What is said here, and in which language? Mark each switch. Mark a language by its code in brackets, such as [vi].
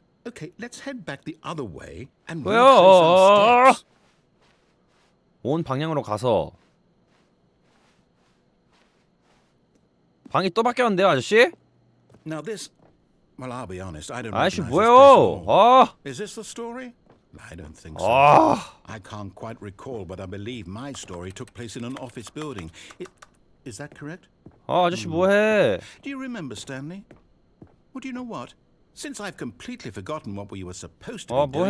[en] Okay, let's head back the other way and [ko] 왜요? [en] retrace our steps. [ko] 온 방향으로 가서 방이 또 바뀌었는데요, 아저씨? [en] Now this, well, I'll be honest. I don't [ko] 아저씨 [en] recognize this place at [ko] 뭐예요? [en] all. [ko] 아, [en] Is this the story? I don't think so. [ko] 아, [en] I can't quite recall, but I believe my story took place in an office building. Is that correct? [ko] 아저씨 뭐해? [en] Do you remember, Stanley? Well, do you know what? Since I've completely forgotten what we were supposed to be doing,